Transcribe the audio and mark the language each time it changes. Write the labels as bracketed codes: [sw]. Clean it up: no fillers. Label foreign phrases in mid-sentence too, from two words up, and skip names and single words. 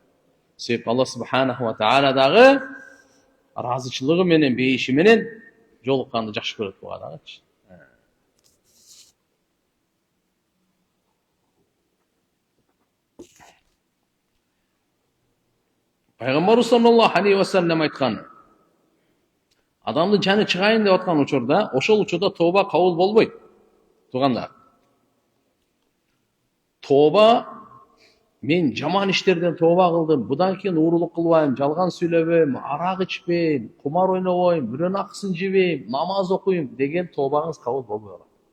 [ky] Себеби Алла [ar] سبحانه وتعالى [ky] дагы разычылыгы менен, бейиши менен жолукканды жакшы көрөт буга дагычы. Пайгамбар [ar] صلى الله عليه وسلم [ky] айткан: адамдын жаны чыгайын деп аткан учурда, ошол учурда тооба кабыл болбойт. Туугандар. Тооба, мен жаман иштерден тооба кылдым, будан кийин уурулук кылбайм, жалган сүйлөбөйм, арак ичпейм, кумар ойнобойм, бирөөнүн акысын жебейм, намаз окуйм деген тообаңыз кабыл болбой калат.